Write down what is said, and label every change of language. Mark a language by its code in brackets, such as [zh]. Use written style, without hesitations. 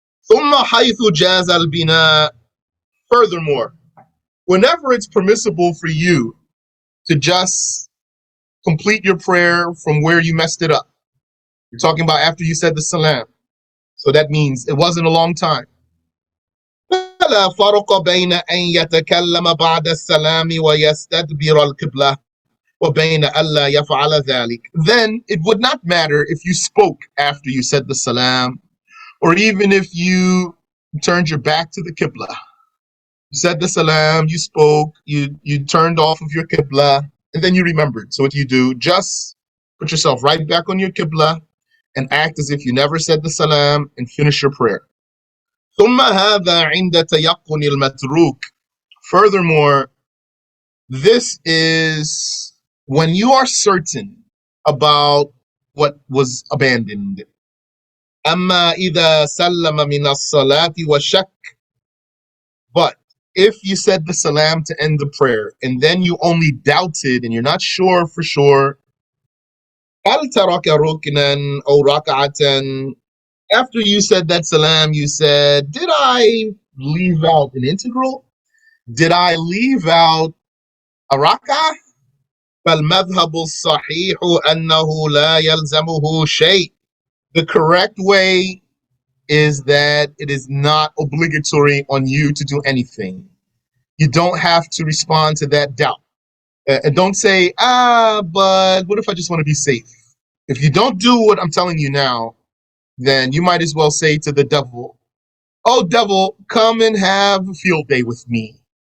[ar] ثم حيث جاز البناء. [en] Furthermore, whenever it's permissible for you to just complete your prayer from where you messed it up. You're talking about after you said the salam. So that means it wasn't a long time. [ar] فلا فرق بين أن يتكلم بعد السلام ويستدبر القبلة وبين ألا يفعل ذلك. [en] Then it would not matter if you spoke after you said the salam, or even if you turned your back to the qibla. You said the salam, you spoke, you turned off of your qibla, and then you remembered. So what you do, just put yourself right back on your qibla and act as if you never said the salam and finish your prayer. [ar] ثم هذا عند تيقن المتروك. [en] Furthermore, this is when you are certain about what was abandoned. [ar] أما إذا سلم من الصلاة وشك. [en] But if you said the salam to end the prayer and then you only doubted and you're not sure for sure, [ar] هل ترك ركنا أو ركعة. [en] After you said that salam, you said, did I leave out an integral? Did I leave out a rak'ah? [ar] فالمذهب الصحيح أنه لا يلزمه شيء. [en] The correct way is that it is not obligatory on you to do anything. You don't have to respond to that doubt. And don't say, but what if I just want to be safe? If you don't do what I'm telling you now, then you might as well say to the devil, oh, devil, come and have a field day with me.